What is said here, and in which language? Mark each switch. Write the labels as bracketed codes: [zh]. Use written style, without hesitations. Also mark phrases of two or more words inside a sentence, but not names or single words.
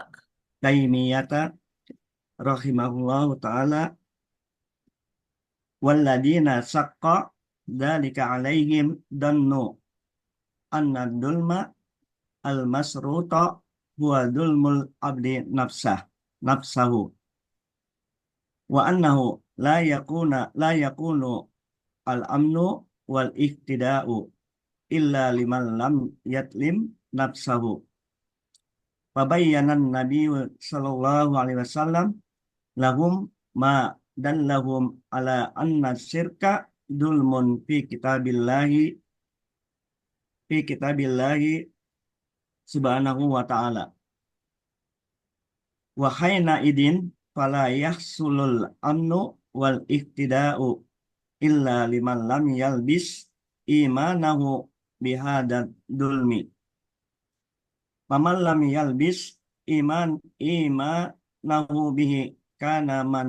[ar] تيمية رحمه الله تعالى والذين شق ذلك عليهم ظنوا أن الظلم المشروط هو ظلم العبد نفسه وأنه لا يكون الأمن والاهتداء إلا لمن لم يظلم نفسه فبين النبي صلى الله عليه وسلم لهم ما دلهم على أن الشرك ظلم في كتاب الله سبحانه وتعالى وحينئذ فلا يحصل الأمن والاهتداء إلا لمن لم يلبس إيمانه بهذا الظلم فمن لم يلبس إيمانه به كان من